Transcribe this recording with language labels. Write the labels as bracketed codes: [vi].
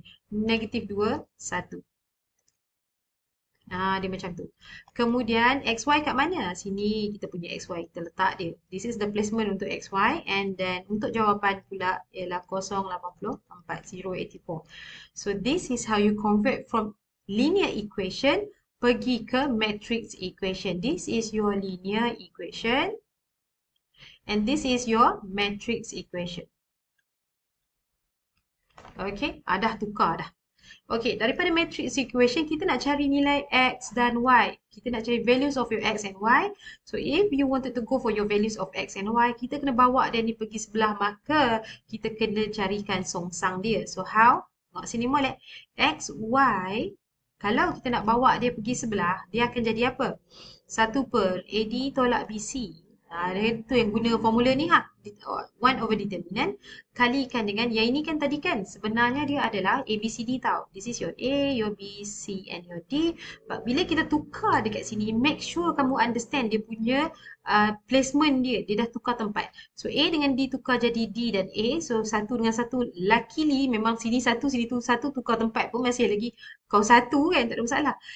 [ms] Negatif 2, 1. Dia macam tu. Kemudian, XY kat mana? Sini kita punya XY. Kita letak dia. [en] This is the placement untuk XY. [ms] And then, untuk jawapan pula ialah 084, 084. [en] So, this is how you convert from linear equation pergi ke matrix equation. This is your linear equation. And this is your matrix equation. [ms] Okay, dah tukar dah. Okay, daripada matrix equation, kita nak cari nilai X dan Y. Kita nak cari [en] values of your X and Y. So, if you wanted to go for your values of X and Y, [ms] kita kena bawa dia ni pergi sebelah, maka kita kena carikan songsang dia. [en] So, how? [ms] Tengok sini molek. X, Y, kalau kita nak bawa dia pergi sebelah, dia akan jadi apa? 1 per AD tolak BC. Itu yang guna formula ni 1 over determinant kalikan dengan yang ini kan tadi kan sebenarnya dia adalah ABCD tau. [en] This is your A, your B, C and your D. But [ms] bila kita tukar dekat sini, [en] make sure [ms] kamu [en] understand [ms] dia punya placement dia. Dia dah tukar tempat. So A dengan D tukar jadi D dan A. So 1 dengan 1 [en] luckily [ms] memang sini 1, sini tu 1 tukar tempat pun masih lagi kau 1 kan, tak ada masalah.